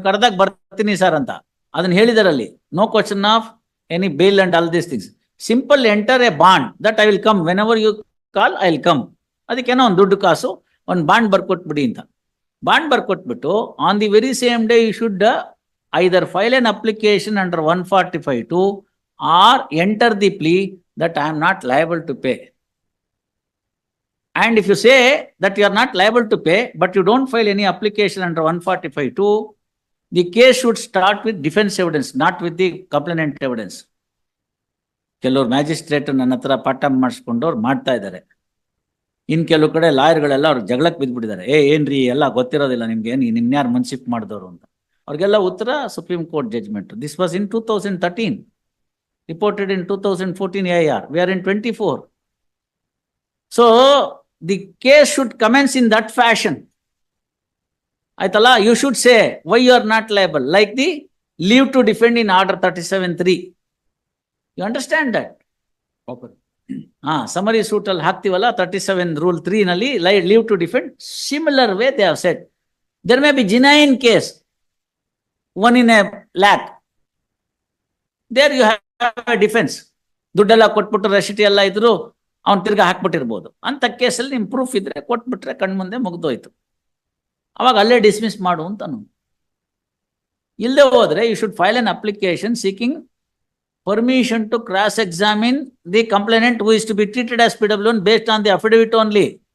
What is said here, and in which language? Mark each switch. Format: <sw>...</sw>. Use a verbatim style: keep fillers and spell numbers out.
<kn>ನೀವು ಕರೆದಾಗ ಬರ್ತೀನಿ ಸರ್ ಅಂತ ಅದನ್ನ ಹೇಳಿದಾರಲ್ಲಿ,</kn> <en>No question of any bail and all these things, simple enter a bond that I will come, whenever you call I will come.</en> <kn>ಅದಕ್ಕೇನೋ ಒಂದು ದುಡ್ಡು ಕಾಸು ಒಂದು ಬಾಂಡ್ ಬರ್ಕೊಟ್ಬಿಡಿ ಅಂತ. ಬಾಂಡ್ ಬರ್ಕೊಟ್ಬಿಟ್ಟು</kn> <en>On the very same day you should either file an application under one forty five two or enter the plea that I am not liable to pay. And if you say that you are not liable to pay, but you don't file any application under one forty-five two, the case should start with defense evidence, not with the complainant evidence.</en> <kn>ಕೆಲವ್ರು magistrate ನನ್ನ ಹತ್ರ ಪಾಠ ಮಾಡಿಸ್ಕೊಂಡವ್ರು ಮಾಡ್ತಾ ಇದ್ದಾರೆ. ಇನ್ ಕೆಲವು ಕಡೆ ಲಾಯರ್ಗಳೆಲ್ಲ ಅವ್ರು ಜಗಳಕ್ಕೆ ಬಿದ್ದ್ಬಿಟ್ಟಿದ್ದಾರೆ, ಏ ಏನ್ರಿ ಎಲ್ಲ ಗೊತ್ತಿರೋದಿಲ್ಲ ನಿಮ್ಗೆ, ನಿನ್ಯಾರು ಮುನ್ಸಿಪ್ ಮಾಡಿದವರು ಅಂತ. ಅವ್ರಿಗೆಲ್ಲ ಉತ್ತರ</kn> <en>Supreme court judgment. This was in two thousand thirteen reported in two thousand fourteen A R, we are in twenty four. So the case should commence in that fashion. Aitala, you should say why you are not liable, like the leave to defend in order thirty-seven three. You understand that? Proper. ಹಾ</en> <kn>summary suit ಅಲ್ಲಿ ಹಾಕ್ತಿವಲ್ಲ</kn> <en>thirty seven rule three ನಲ್ಲಿ ಲೈ leave to defend similar way they have set there may be genuine case one in a lack there you have defence</en> <kn>ದುಡ್ಡೆಲ್ಲ ಕೊಟ್ಬಿಟ್ಟು ರಶೀಟಿ ಎಲ್ಲ ಇದ್ರು ಅವ್ನು ತಿರ್ಗಾ ಹಾಕ್ಬಿಟ್ಟಿರ್ಬೋದು ಅಂತ ಕೇಸಲ್ಲಿ ನಿಮ್ ಪ್ರೂಫ್ ಇದ್ರೆ ಕೊಟ್ಬಿಟ್ರೆ ಕಣ್ಮುಂದೆ ಮುಗ್ದೋಯ್ತು ಅವಾಗ ಅಲ್ಲೇ ಡಿಸ್ಮಿಸ್ ಮಾಡು ಅಂತನು ಇಲ್ಲದೆ ಹೋದ್ರೆ</kn> <en>You should file an application seeking permission to cross examine the complainant who is to be treated as P W based on the affidavit only.</en>